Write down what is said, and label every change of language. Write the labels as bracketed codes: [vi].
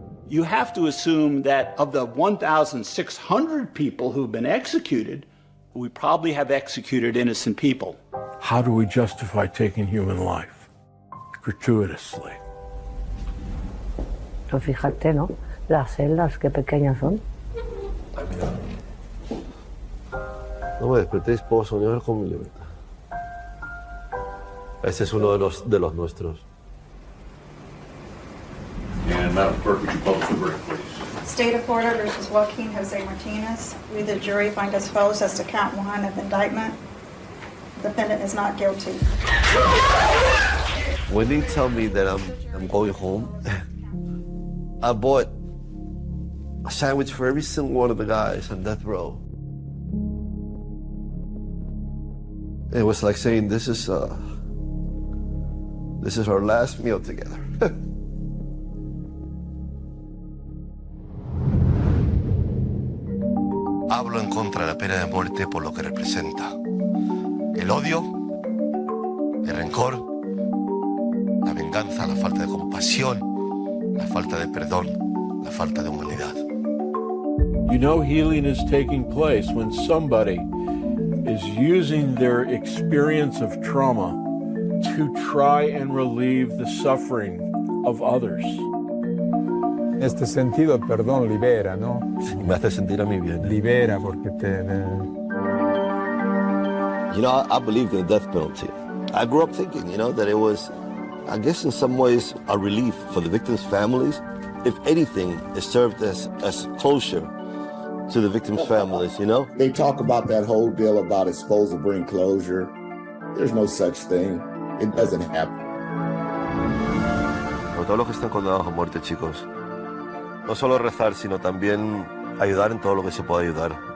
[en] You have to assume that of the 1,600 people who've been executed, we probably have executed innocent people. How do we justify taking human life gratuitously? [es] Pero fíjate, ¿no? Las celdas, qué pequeñas son. No me desperté esposo, Señor, con mi libertad. Ese es uno de los nuestros. [en] And Madam Clerk, would you publish the verdict, please? State of Florida versus Joaquín José Martínez. We, the jury, find as follows as to count 1 of the indictment. Defendant is not guilty. When they tell me that I'm going home, I bought a sandwich for every single one of the guys on death row. It was like saying, this is our last meal together. [es] Hablo en contra de la pena de muerte por lo que representa. El odio, el rencor, la venganza, la falta de compasión, la falta de perdón, la falta de humanidad. [en] You know, healing is taking place when somebody is using their experience of trauma to try and relieve the suffering of others. [es] En este sentido, el perdón libera, ¿no? Me hace sentir a mí bien. Libera porque te... [en] You know, I believed in the death penalty. I grew up thinking, you know, that it was, I guess in some ways, a relief for the victims' families. If anything, it served as closure to the victims' families, you know? They talk about that whole deal about it's supposed to bring closure. There's no such thing. It doesn't happen. [es] Por todos los que están condenados a muerte, chicos, no solo rezar, sino también ayudar en todo lo que se pueda ayudar.